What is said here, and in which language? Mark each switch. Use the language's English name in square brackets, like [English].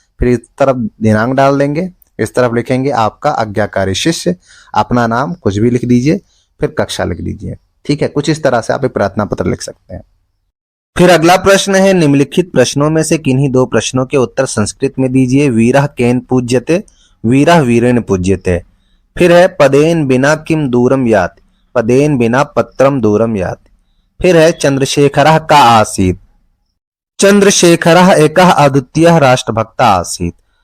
[Hindi] फिर इस तरफ दिनांक डाल देंगे, इस तरफ लिखेंगे आपका आज्ञाकारी शिष्य, अपना नाम कुछ भी लिख दीजिए, फिर कक्षा लिख दीजिए। ठीक है, कुछ इस तरह से आप एक प्रार्थना पत्र लिख सकते हैं। फिर अगला प्रश्न है, निम्नलिखित प्रश्नों में से किन्हीं दो प्रश्नों के उत्तर संस्कृत में दीजिए। [Sanskrit] वीरः केन पूज्यते, वीरः वीरेण पूज्यते। [Hindi] फिर है, [Sanskrit] पदेन बिना किम दूरम याति, पदेन बिना पत्रम दूरम याति। [Hindi] फिर है, [Sanskrit] चंद्रशेखरः का आसीत्, चंद्रशेखरः एकः अद्वितीयः राष्ट्रभक्ता आसीत्।